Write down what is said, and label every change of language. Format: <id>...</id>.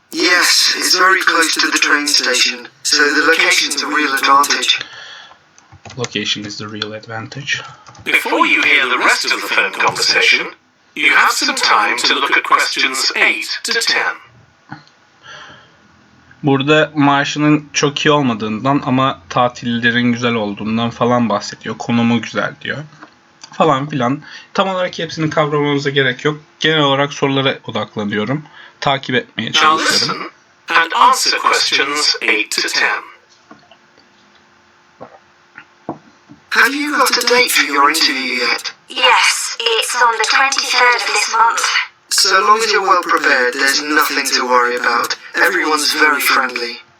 <en>Yes, it's very close to the train station, so the location's a real advantage. Location is the real advantage. Before you hear the rest of the phone conversation, you have some time to look at questions 8 to 10.</en> <tr>Burada maaşının çok iyi olmadığından ama tatillerin güzel olduğundan falan bahsediyor. Konumu güzel diyor. Falan filan. Tam olarak hepsini kavramamıza gerek yok. Genel olarak sorulara odaklanıyorum. Takip etmeye</tr> <en>Now</en> <tr>çalışıyorum.</tr> <en>listen and answer questions 8 to 10. Have you got a date for your interview yet? Yes, it's on the 23rd of this month. So long as you're well prepared, there's nothing to worry about. Everyone's very friendly.</en>